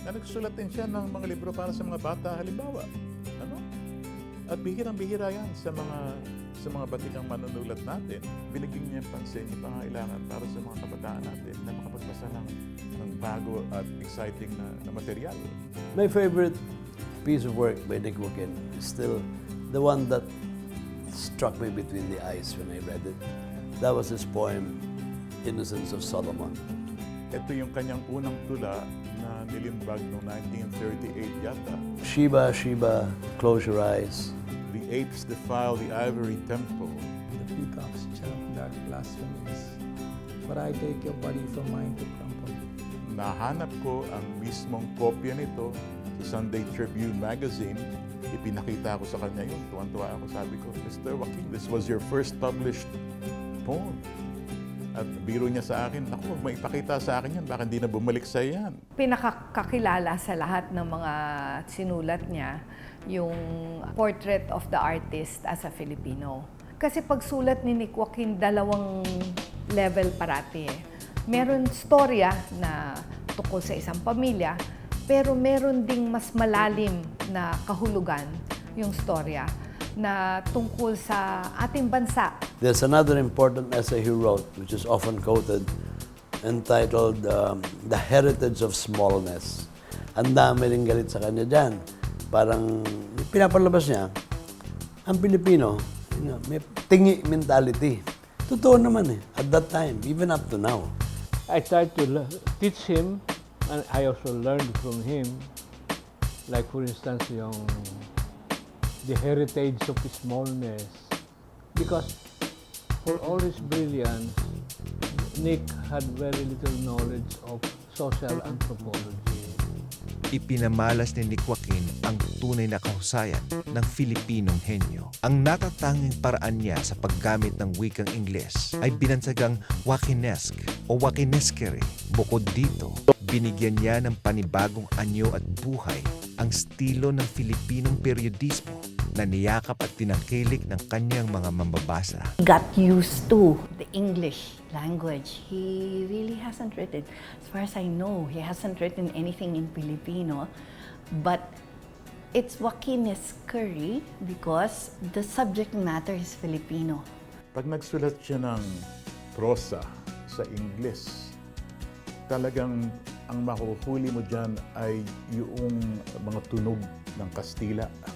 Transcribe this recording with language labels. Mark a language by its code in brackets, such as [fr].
[tl] na nagsulat din siya ng mga libro para sa mga bata, halimbawa. Ano? At bihirang-bihira yan sa mga batikang manunulat natin. Binigyan niya pansin yung pangailangan para sa mga kabataan natin na makapagbasa ng bago at exciting na material. [en] My favorite piece of work by Nick Joaquin is still the one that struck me between the eyes when I read it. That was his poem, Innocence of Solomon. [tl] Ito yung kanyang unang tula na nilimbag noong 1938 yata. [en] Sheba, Sheba, close your eyes. The apes defile the ivory temple. The peacocks chant that blasphemies. But I take your body from mine to crumple. [tl] Nahanap ko ang mismong kopya nito sa Sunday Tribune magazine. Ipinakita ko sa kanya yun. Tuwan-tuwa ako. Sabi ko, Mr. [en] Joaquin, this was your first published poem. [tl] At biro niya sa akin, naku, huwag maipakita sa akin yan. Baka hindi na bumalik sa yan. Pinakakakilala sa lahat ng mga sinulat niya yung portrait of the artist as a Filipino. Kasi pagsulat ni Nick Joaquin, dalawang level parati eh. Meron storya na tungkol sa isang pamilya, pero meron ding mas malalim na kahulugan yung storya na tungkol sa ating bansa. [en] There's another important essay he wrote, which is often quoted, entitled The Heritage of Smallness. [tl] Ang dami rin galit sa kanya dyan. Parang pinapalabas niya, ang Pilipino, may tingi mentality. Totoo naman eh, [en] at that time, even up to now. I tried to teach him, and I also learned from him, like for instance, the heritage of smallness. Because for all his brilliance, Nick had very little knowledge of social anthropology. [tl] Ipinamalas ni Nick Joaquin ang tunay na kahusayan ng Filipinong henyo. Ang natatanging paraan niya sa paggamit ng wikang Ingles ay binansagang Joaquinesque o Joaquinesquere. Bukod dito, binigyan niya ng panibagong anyo at buhay ang estilo ng Filipinong peryodismo na niyakap at tinangkilik ng kanyang mga mambabasa. [en] Got used to the English language. He really hasn't written, as far as I know, he hasn't written anything in Filipino, but it's Joaquinesque because the subject matter is Filipino. [tl] Pag nagsulat siya ng prosa sa Ingles, talagang ang makuhuli mo dyan ay yung mga tunog ng Kastila.